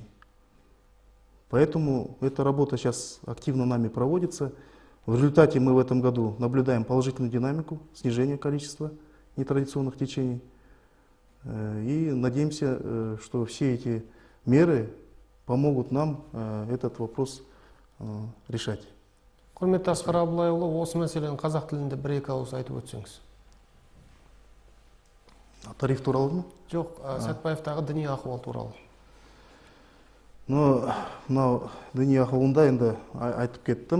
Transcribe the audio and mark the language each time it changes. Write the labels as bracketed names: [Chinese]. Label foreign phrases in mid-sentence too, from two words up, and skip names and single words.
[Russian] Поэтому эта работа сейчас активно нами проводится. В результате мы в этом году наблюдаем положительную динамику, снижение количества нетрадиционных течений. И надеемся, что все эти меры помогут нам этот вопрос решать. [Kazakh] Құрметті Асқар Абылайұлы, осы мәселені қазақ тілінде бір-екі ауыз айтып өтсеңіз. Тариф туралы ма? Жоқ, Сәтбаевтағы діни ахуал туралы. Но мынау діни ахуалында енді айтып кеттім.